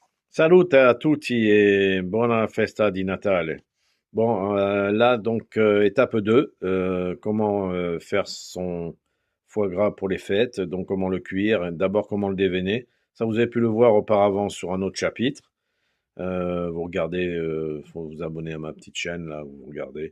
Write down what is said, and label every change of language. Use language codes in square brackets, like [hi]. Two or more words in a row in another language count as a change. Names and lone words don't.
[it] Salute a tutti e buona festa di Natale. [fr] Bon, là, donc, étape 2, comment faire son foie gras pour les fêtes, donc comment le cuire, d'abord comment le déveiner. Ça, vous avez pu le voir auparavant sur un autre chapitre. Vous regardez, faut vous abonner à ma petite chaîne, là, vous regardez.